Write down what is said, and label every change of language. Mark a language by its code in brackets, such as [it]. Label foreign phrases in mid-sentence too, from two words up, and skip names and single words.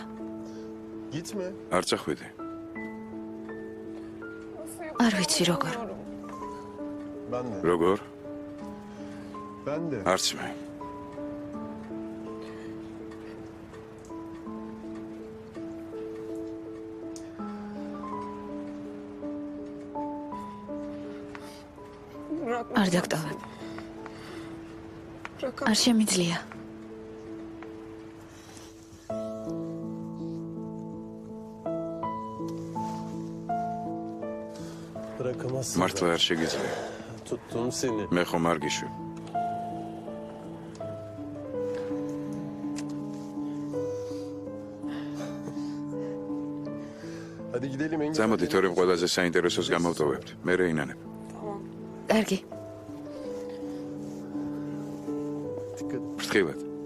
[tr] Gitme. [ka] არ წახვიდე. არ ვიცი როგორ. [tr] Ben de. [ka] როგორ? [tr] Ben de. [ka] არც მე. არ დაგტოვებ. არ შემიძლია. [tr] Bırakamazsın. [ka] მართლა არ შეგიძლია. [tr] Tuttum seni. [ka] მე ხომ არ გიშვი. [tr] Hadi gidelim Engin. [ka] წამოდი თორემ ყველაზე საინტერესოს გამოვტოვებთ. მე რეინანებ. კარგი. ფრთხილად.